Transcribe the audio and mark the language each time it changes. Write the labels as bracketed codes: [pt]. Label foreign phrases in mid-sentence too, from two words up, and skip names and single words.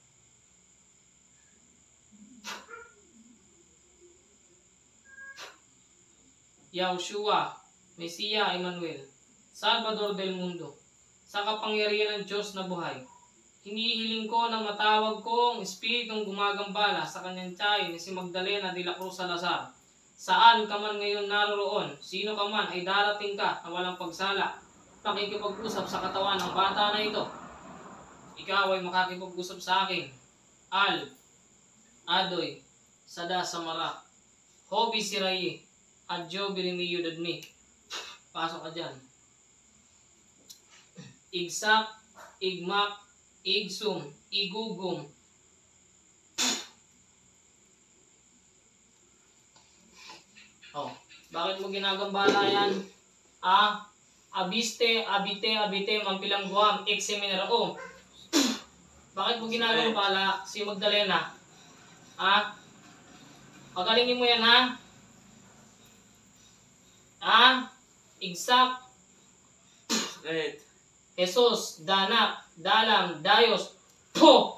[tl] Yahushua, Mesiya, Emmanuel, [es] Salvador del Mundo, [tl] sa kapangyarihan ng Diyos na buhay, hinihiling ko na matawag ko ang espiritong gumagambala sa kanyang tiyahin na si Magdalena de la Cruz Salazar. Saan ka man ngayon naroon, sino ka man ay darating ka na walang pagsala, makikipag-usap sa katawan ng bata na ito. Ikaw ay makakipag-usap sa akin. Al, Adoy, Sada Samara, Hobi Siraye, Adjo Birimiyo Dadmi. Pasok ka dyan. Igsak, Igmak, Igsum, Igugum. Oh, bakit mo ginagambala yan? Abiste, abite, mampilang buwam, ekseminera. Oh, bakit mo ginagambala si Magdalena? Pagalingin mo yan, Igsak, Jesus, Danak, Dalam, Dayos, Po!